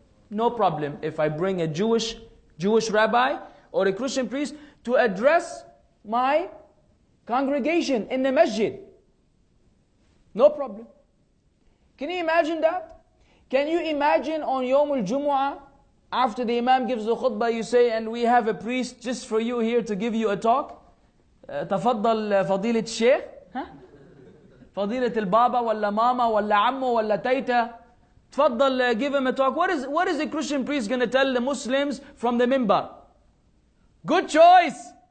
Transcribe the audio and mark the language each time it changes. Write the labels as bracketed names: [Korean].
[English] No problem if I bring a Jewish rabbi or a Christian priest to address my congregation in the masjid. No problem. Can you imagine that? Can you imagine on Yawm al-Jumu'ah, after the Imam gives the khutbah, you say, and we have a priest just for you here to give you a talk? [Arabic] تفضل فضيلة الشيخ فضيلة البابا ولا ماما ولا عمو ولا تيتا تفضل [English] give him a talk. What is the Christian priest going to tell the Muslims from the minbar? Good choice.